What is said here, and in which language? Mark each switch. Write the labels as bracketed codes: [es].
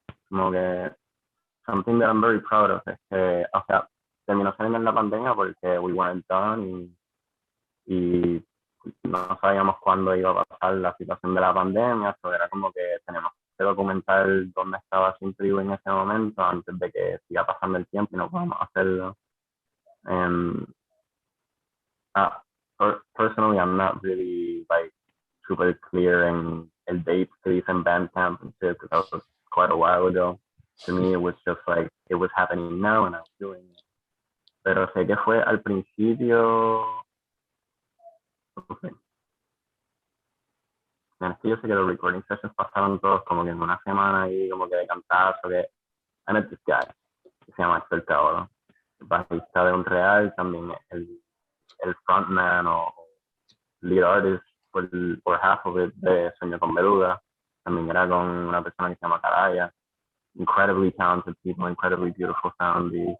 [es] Como que [en] something that I'm very proud of [es] es que, o sea, terminó saliendo en la pandemia porque [en] we weren't done [es] y no sabíamos cuándo iba a pasar la situación de la pandemia, so era como que tenemos que documentar dónde estaba Sin Tribu en ese momento antes de que siga pasando el tiempo y no podamos hacerlo. [en] And, personally, I'm not really like super clear in [es] el date que dice en Bandcamp [en] and shit, because that was quite a while ago. To me, it was just like, it was happening now and I was doing it. [es] Pero sé que fue al principio, okay. Es que yo sé que los [en] recording sessions [es] pasaron todos como que en una semana y como que de cantazo, que [en] I met this guy, [es] que se llama Santiago, el bajista de Unreal, también el frontman o [en] lead artist [es] por [en] half of it [es] de Sueño con Beluga, también era con una persona que se llama Caraya, [en] incredibly talented people, incredibly beautiful sound.